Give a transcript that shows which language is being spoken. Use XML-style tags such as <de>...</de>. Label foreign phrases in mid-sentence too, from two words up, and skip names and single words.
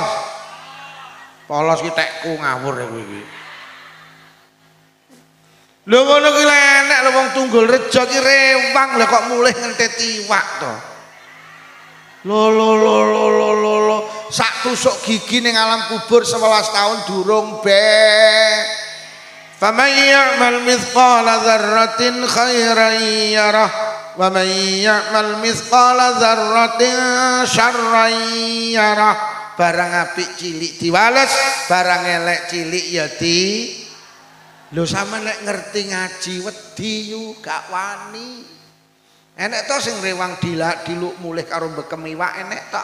<jv>Polos ki tekku ngawur ya kowe iki. Lho ngono ki enek lho wong Tunggul Rejo ki rewang lho kok mulih ngentit iwak to. Lo sak tusuk gigi ning alam kubur 11 tahun durung be.</jv> <ar>فمن يعمل مثقال ذرة خيرا يره. ومن يعمل مثقال ذرة شرا يره.</ar> <jv>Barang apik cilik diwales, barang elek cilik ya di. Lho sampeyan nek ngerti ngaji wedi yu gak wani. Enek to sing rewang diluk mulih karo bekem iwak enek to.</jv>